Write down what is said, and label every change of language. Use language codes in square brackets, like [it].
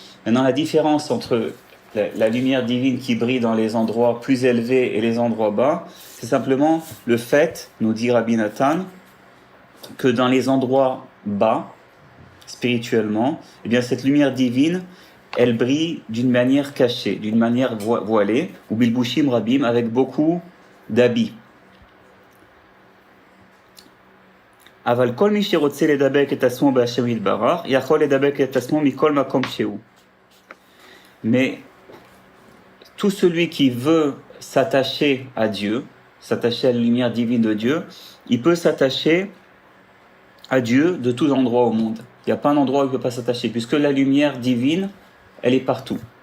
[fr] Maintenant, la différence entre la lumière divine qui brille dans les endroits plus élevés et les endroits bas, c'est simplement le fait, nous dit Rabbi Nathan, que dans les endroits bas, spirituellement, eh bien, cette lumière divine, elle brille d'une manière cachée, d'une manière voilée, [he] ou bilbushim rabim, [fr] avec beaucoup d'habits. [he] אבל כל מי שרוצה לדבק את עצמו בהשם יתברך, יכול לדבק את עצמו מכל מקום שהוא. [fr] Mais tout celui qui veut s'attacher à Dieu, s'attacher à la lumière divine de Dieu, il peut s'attacher à Dieu de tout endroit au monde. Il n'y a pas un endroit où il ne peut pas s'attacher, puisque la lumière divine, elle est partout.